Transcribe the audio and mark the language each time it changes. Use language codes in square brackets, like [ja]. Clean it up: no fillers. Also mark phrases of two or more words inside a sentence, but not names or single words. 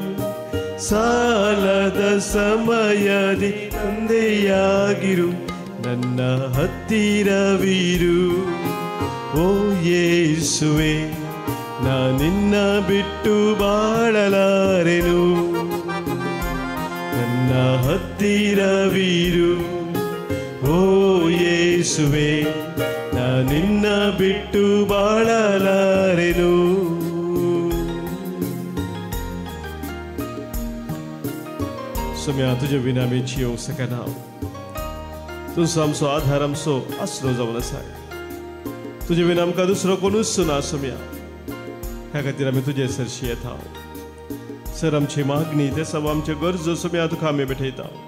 [kn] ಸಾಲದ ಸಮಯದಿ ತಂದೆಯಾಗಿರು ನನ್ನ ಹತ್ತಿರವಿರು ಓ ಯೇಸುವೆ ನಾ ನಿನ್ನ ಬಿಟ್ಟು ಬಾಳಲಾರೆನು ನನ್ನ ಹತ್ತಿರವಿರು ಓ ಯೇಸುವೆ ನಾ ನಿನ್ನ ಬಿಟ್ಟು ಬಾಳಲಾರೆನು [kok] Sumya तुझ्या विना मी जीव सकना तू आमचो आधार आमचो आसरो जावन आसा तुझ्या विना आमकां दुसरो कोणूच ना सुम्या ह्या खातीर आमी तुजे सरशी येता सर आमची मागणी ते सब आमचे गरजो सुम्या तुका आमी भेटयता